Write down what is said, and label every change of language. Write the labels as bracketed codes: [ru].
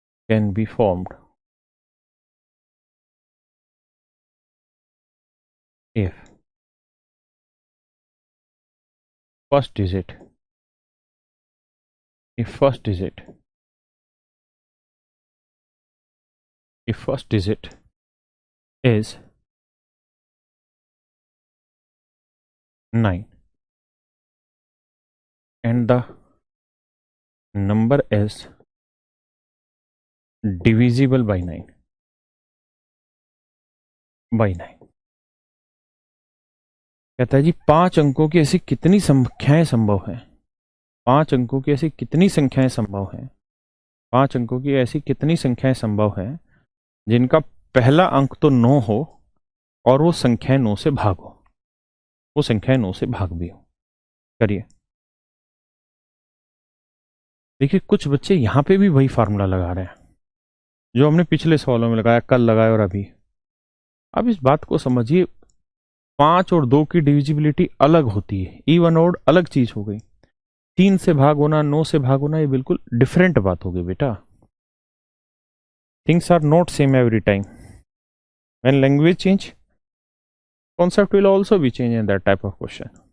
[en] Can be formed if first digit if first digit if first digit is 9 and the number is divisible by 9। [hi] कहता है जी 5 अंकों की ऐसी कितनी संख्याएं संभव हैं? 5 अंकों की ऐसी कितनी संख्याएं संभव हैं? 5 अंकों की ऐसी कितनी संख्याएं संभव हैं जिनका पहला अंक तो 9 हो और वो संख्याएं 9 से भाग हो, वो संख्याएं 9 से भाग भी हो। करिए। देखिए, कुछ बच्चे यहां पे भी वही फार्मूला लगा रहे हैं जो हमने पिछले सवालों में लगाया, कल लगाया और अभी। अब इस बात को समझिए, 5 और 2 की डिविजिबिलिटी अलग होती है, इवन और अलग चीज हो गई। 3 से भाग होना, 9 से भाग होना, ये बिल्कुल डिफरेंट बात हो गई बेटा। [en] Things are not same every time. When language change, concept will also be changed in that type of question.